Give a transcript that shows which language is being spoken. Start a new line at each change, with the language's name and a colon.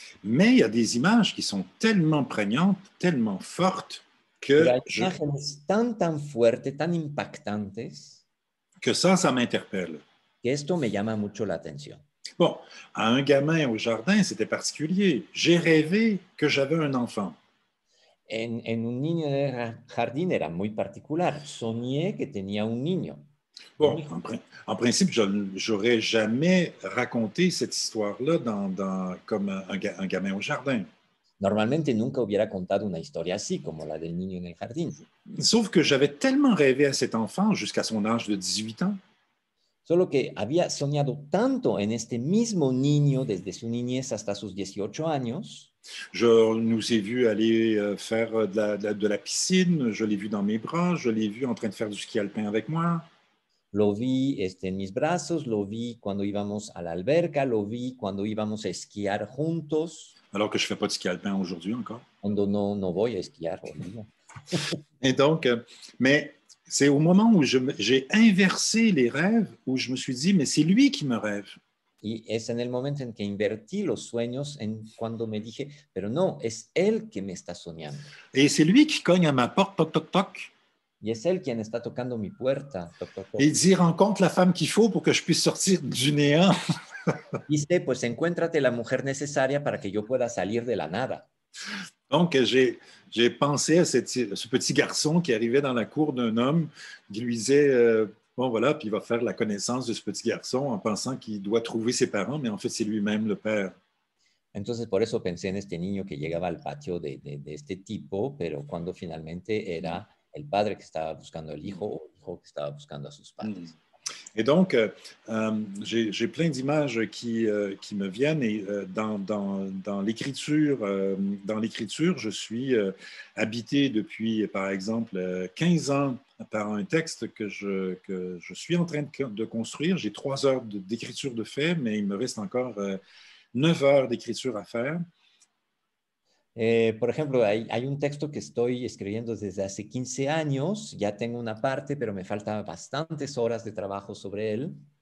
French: Mais il y a des images qui sont tellement prégnantes, tellement fortes, que
Spanish: hay imágenes tan fuertes, tan impactantes,
French: que ça m'interpelle.
Spanish: Que esto me llama mucho la atención.
French: Bon, à un gamin au jardin, c'était particulier. J'ai rêvé que j'avais un enfant.
Spanish: En un niño de jardín era muy particular. Soñé que tenía un niño.
French: Bon, en principe, je n'aurais jamais raconté cette histoire-là comme un gamin au jardin.
Spanish: Normalmente nunca hubiera contado una historia así, como la del niño en el jardín.
French: Sauf que j'avais tellement rêvé à cet enfant jusqu'à son âge de 18 ans.
Spanish: Solo que había soñado tanto en este mismo niño desde su niñez hasta sus 18 años.
French: Je nous ai vus aller faire de la piscine, je l'ai vu dans mes bras, je l'ai vu en train de faire du ski alpin avec moi.
Spanish: Lo vi en mis brazos, lo vi cuando íbamos a la alberca, lo vi cuando íbamos a esquiar juntos.
French: Alors que je ne fais pas de ski alpin aujourd'hui encore.
Spanish: Cuando no voy a esquiar hoy día.
French: Et donc, mais c'est au moment où j'ai inversé les rêves, où je me suis dit, mais c'est lui qui me rêve.
Spanish: Y es en el momento en que invertí los sueños, en cuando me dije, pero no, es él que me está soñando.
French: Et c'est lui qui cogne à ma porte, toc, toc, toc.
Spanish: Y es él quien está tocando mi puerta.
French: Toc, toc, toc. Et il dit, rencontre la femme qu'il faut pour que je puisse sortir du néant.
Spanish: Dice, pues encuéntrate la mujer necesaria para que yo pueda salir de la nada.
French: Donc, j'ai pensé à ce petit garçon qui arrivait dans la cour d'un homme, qui lui disait, bon voilà, puis il va faire la connaissance de ce petit garçon en pensant qu'il doit trouver ses parents, mais en fait, c'est lui-même le père.
Spanish: Entonces, por eso pensé en este niño que llegaba al patio de este tipo, pero cuando finalmente era el padre que estaba buscando al hijo o el hijo que estaba buscando a sus padres.
French: Et donc, j'ai plein d'images qui me viennent et dans l'écriture, je suis habité depuis, par exemple, 15 ans par un texte que je suis en train de construire. J'ai 3 heures d'écriture de fait, mais il me reste encore 9 heures d'écriture à faire.
Spanish: Por ejemplo, hay un texto que estoy escribiendo desde hace 15 años, ya tengo una parte, pero me faltan bastantes horas de trabajo sobre él.